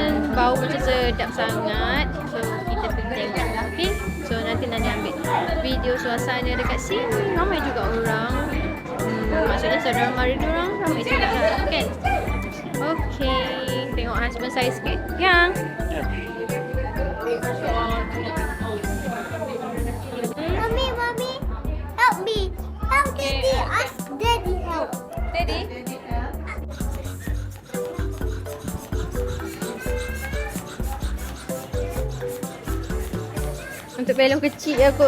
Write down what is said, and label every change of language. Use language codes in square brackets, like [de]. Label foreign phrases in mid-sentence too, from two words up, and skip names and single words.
[ms] Bau macam sedap sangat. So kita pergi tengok. Okay. So nanti ambil video suasana dekat sini. Ramai juga orang. Maksudnya saudara mara diorang ramai juga kan. Okay. Tengok husband saya sikit. Yang. [en] Mommy, help me. Help Daddy. Ask Daddy help. Daddy. [ms] Untuk belom kecil aku.